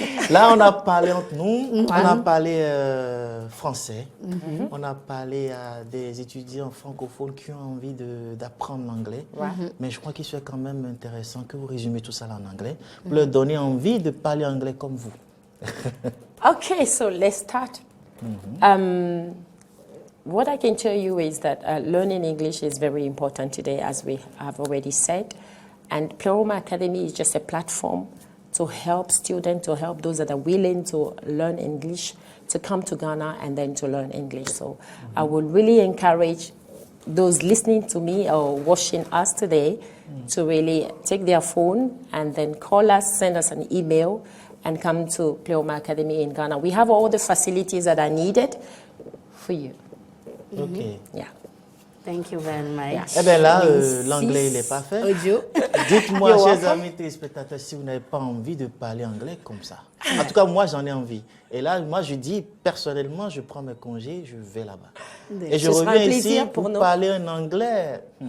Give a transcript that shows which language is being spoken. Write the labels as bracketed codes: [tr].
[fr] Là, on a parlé entre nous, on a parlé français, on a parlé à des étudiants francophones qui ont envie d'apprendre l'anglais. Mais je crois qu'il serait quand même intéressant que vous résumez tout ça en anglais pour leur donner envie de parler anglais comme vous. [en] Okay, so let's start. What I can tell you is that learning English is very important today, as we have already said. And Pleroma Academy is just a platform to help students, to help those that are willing to learn English, to come to Ghana and then to learn English. So I would really encourage those listening to me or watching us today to really take their phone and then call us, send us an email, and come to Pleroma Academy in Ghana. We have all the facilities that are needed for you. OK. Yeah. Thank you very much. [fr] Eh bien là, l'anglais, il est parfait. Audio. Dites-moi, chers amis téléspectateurs, si vous n'avez pas envie de parler anglais comme ça. En tout cas, moi, j'en ai envie. Et là, moi, je dis, personnellement, je prends mes congés, je vais là-bas. Et je reviens ici pour parler en anglais.